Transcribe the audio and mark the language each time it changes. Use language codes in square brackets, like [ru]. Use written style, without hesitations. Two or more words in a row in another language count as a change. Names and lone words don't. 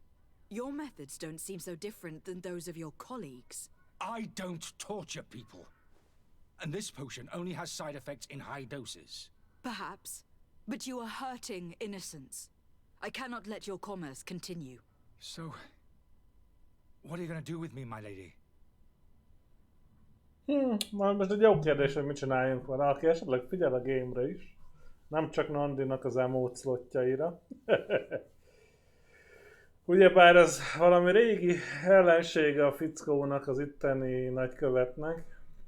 [en] Your methods don't seem so different than those of your colleagues. I don't torture people. And this potion only has side effects in high doses. Perhaps, but you are hurting innocents. I cannot let your commerce continue. So, what are you going to do with me, my lady? [hu] Most egy jó kérdés, hogy mit csináljunk vele, aki esetleg figyel a game-re is. Nem csak Nandinak az emote slotjaira. Ugyebár ez valami régi ellensége a fickónak, az itteni nagykövetnek.